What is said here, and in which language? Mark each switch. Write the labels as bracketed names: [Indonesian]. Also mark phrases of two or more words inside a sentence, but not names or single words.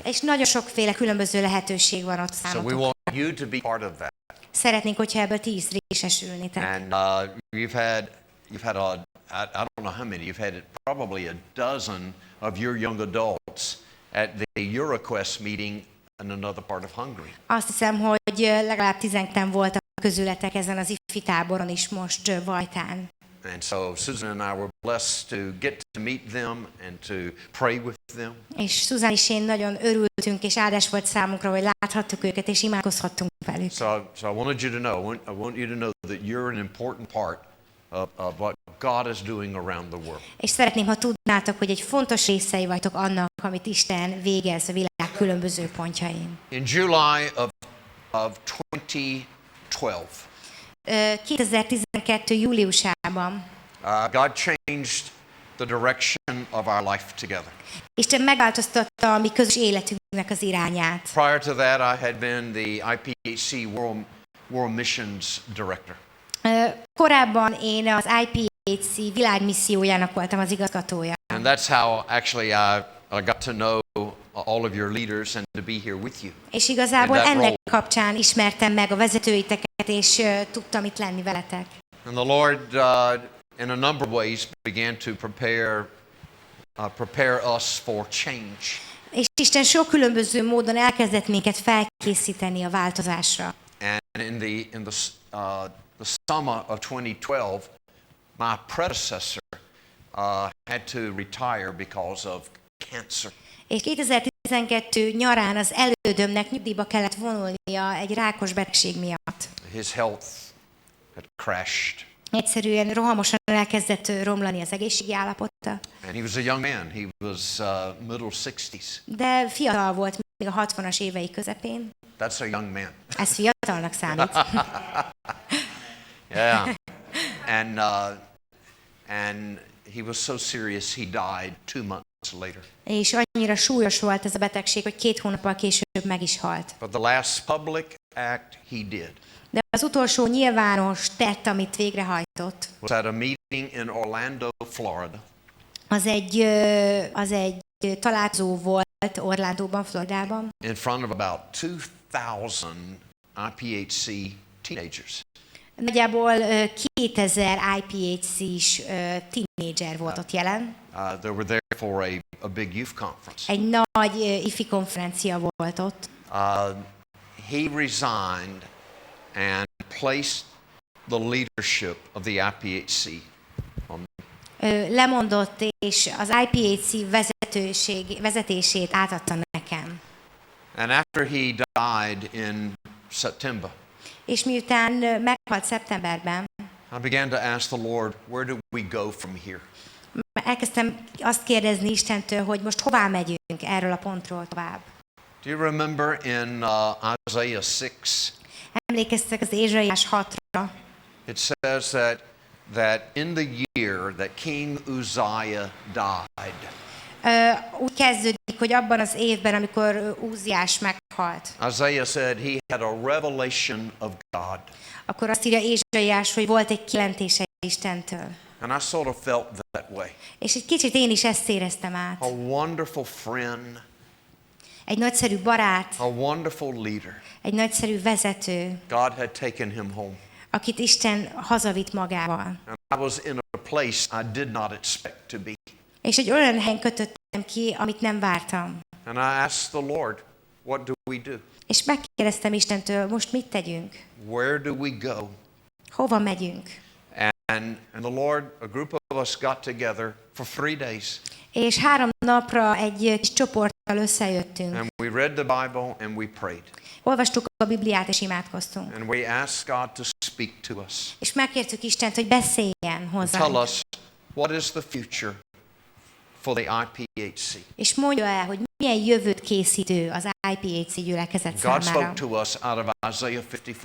[Hungarian] És nagyon sokféle különböző lehetőség van ott [English] So we [Hungarian] számotokra. [English] want you to be part of that. [Hungarian] Szeretnénk, hogyha ebből ti is részesülnétek. [English] And you've had I don't know how many, you've had probably a dozen of your young adults at the EuroQuest meeting in another part of Hungary. [Hungarian] Azt hiszem, hogy legalább 10-en voltak közületek ezen az ifi táboron is most Vajtán. [English] And so Susan and I were blessed to get to meet them and to pray with them. [Hungarian] És Susan és én nagyon örültünk, és áldás volt számunkra, hogy láthattuk őket, és imádkozhattunk velük. [English] So I wanted you to know, I want you to know that you're an important part of what God is doing around the world. [Hungarian] És szeretném, ha tudnátok, hogy egy fontos részei vagytok annak, amit Isten végez a világ különböző pontjain. [English] In July of 2012, [Hungarian] 2012. júliusában [English] God changed the direction of our life together. [Hungarian] Isten megváltoztatta a mi közös életünknek az irányát. [English] Prior to that, I had been the IPHC World Missions Director. [Hungarian] Korábban én az IPHC világmissziójának voltam az igazgatója. [English] And that's how actually I got to know all of your leaders and to be here with you. [Hungarian] És igazából ennek kapcsán ismertem meg a vezetőiteket, és tudtam itt lenni veletek. [English] And the Lord, in a number of ways, began to prepare us for change. [Hungarian] És Isten sok különböző módon elkezdett minket felkészíteni a változásra. [English] And in the summer of 2012, my predecessor had to retire because of cancer. [Hungarian] És 2012 nyarán az elődömnek nyugdíjba kellett vonulnia egy rákos betegség miatt. [English] His health had crashed. [Hungarian] Egyszerűen rohamosan elkezdett romlani az egészségi állapota. [English] And he was a young man. He was middle 60s. [Hungarian] De fiatal volt, még a 60-as évei közepén. [English] That's a young man. [Hungarian] Ez fiatalnak számít. [English] Yeah. And he was so serious he died 2 months later. [Hungarian] És annyira súlyos volt ez a betegség, hogy 2 hónappal később meg is halt. [English] But the last public act he did [Hungarian] De az utolsó nyilvános tett, amit végrehajtott, [English] was at a meeting in Orlando, Florida. [Hungarian] az egy találkozó volt Orlandóban, Floridában. [English] In front of about 2000 IPHC teenagers. [Hungarian] Nagyjából 2000 IPHC-s tínédzser volt ott jelen. [English] They were there for a big youth conference. [Hungarian] Egy nagy ifi konferencia volt ott. [English] He resigned and placed the leadership of the IPHC on me. [Hungarian] Lemondott, és az IPHC vezetését átadta nekem. [English] And after he died in September, [Hungarian] És miután meghalt szeptemberben, [English] I began to ask the Lord, where do we go from here? [Hungarian] elkezdtem azt kérdezni Istentől, hogy most hová megyünk erről a pontról tovább. [English] Do you remember in Isaiah 6? [Hungarian] Emlékeztek az Ézsaiás 6-ra. [English] It says that in the year that King Uzziah died. [Hungarian] Úgy kezdődik, hogy abban az évben, amikor Úziás meghalt, [English] Isaiah said he had a revelation of God. [Hungarian] akkor azt írja Ézsaiás, hogy volt egy kijelentése Istentől. [English] And I sort of felt that way. [Hungarian] És egy kicsit én is ezt éreztem át. [English] A wonderful friend. [Hungarian] Egy nagyszerű barát, [English] A wonderful leader. [Hungarian] egy nagyszerű vezető, [English] God had taken him home. [Hungarian] akit Isten hazavitt magával. [English] And I was in a place I did not expect to be. [Hungarian] És egy olyan helyen kötöttem ki, amit nem vártam. [English] And I asked the Lord, what do we do? [Hungarian] És megkérdeztem Istentől, most mit tegyünk? [English] Where do we go? [Hungarian] Hova megyünk? [English] And the Lord, a group of us got together for 3 days. [Hungarian] És 3 napra egy kis csoporttal összejöttünk. [English] And we read the Bible and we prayed. [Hungarian] Olvastuk a Bibliát és imádkoztunk. [English] And we asked God to speak to us. [Hungarian] És megkértük Istent, hogy beszéljen hozzánk. [English] Tell us what is the future for the IPHC. [Hungarian] És mondja el, hogy milyen jövőt készítő az IPHC gyülekezet [English] God [Hungarian] számára. [English] spoke to us out of Isaiah 54.